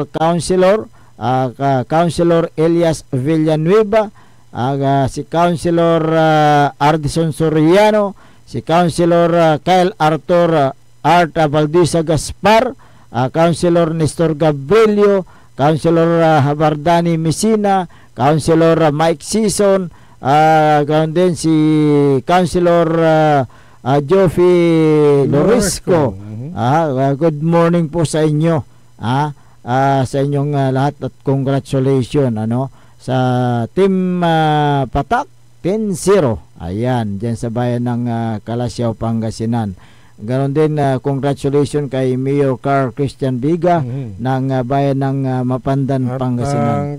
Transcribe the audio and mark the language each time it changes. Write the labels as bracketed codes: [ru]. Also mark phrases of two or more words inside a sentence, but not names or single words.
[tl] Councilor, Councilor Elias Villanueva, si Councilor Ardison Soriano, si Councilor Kyle Arthur Art Valdisa Gaspar, Councilor Nestor Gabrielio, Councilor Habardani Messina, Councilor Mike Season, ganoon din si Councilor Joffy Lorisco. [en] Good morning [tl] po sa inyo. Sa inyong lahat at congratulations sa Team Patak 10-0. Ayan, diyan sa bayan ng Kalasyaw, Pangasinan. Ganon din congratulations kay Mayor Carl Christian Biga ng bayan ng Mapandan, Pangasinan.